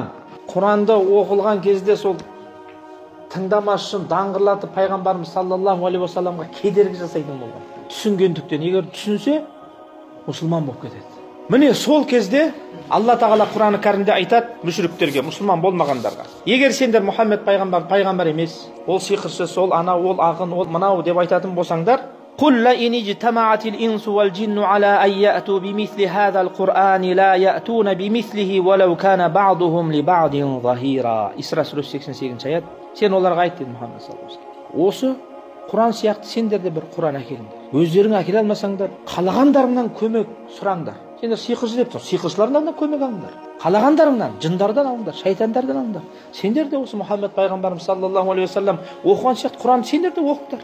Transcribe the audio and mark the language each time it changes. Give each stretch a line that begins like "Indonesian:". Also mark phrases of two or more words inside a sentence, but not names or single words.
Kazakh: Құранды оқылған кезде сол тыңдамас үшін даңғырлатып пайғамбарымыз
Arabic: صلى الله عليه وسلم
Kazakh: кедергі жасайтын болған. Түсінгендіктен, егер түсінсе, мұсылман болып кетеді. Міне сол кезде Алла тағала Құран-ы Кәрімде айтады мүшриктерге, мұсылман болмағандарға: егер сендер Мұхаммед пайғамбар емес, ол сиқыршы, сол ана, ол ағын, ол мынау деп айтатын болсаңдар,
Arabic: قل لئن اجتمعت الإنس والجن على أن يأتوا بمثل هذا القرآن لا يأتون بمثله ولو كان بعضهم لبعض ظهيرا.
Kazakh: Исра сүресі 88 аят. Сен оларға айт деді Мұхаммед
Arabic: صلى الله عليه وسلم.
Kazakh: Осы Құран сияқты сендер де бір Құран әкеліңдер. Өздерің әкеле алмасаңдар, қалағандарыңнан көмек сұраңдар. Сендер сиқыршы деп тұр, сиқыршылардан көмек алыңдар. Қалағандарыңнан, жындардан алыңдар, шайтандардан алыңдар. Сендер де осы Мұхаммед пайғамбарымыз
Arabic: صلى الله عليه وسلم
Kazakh: оқыған сияқты Құранды сендер де оқыңдар.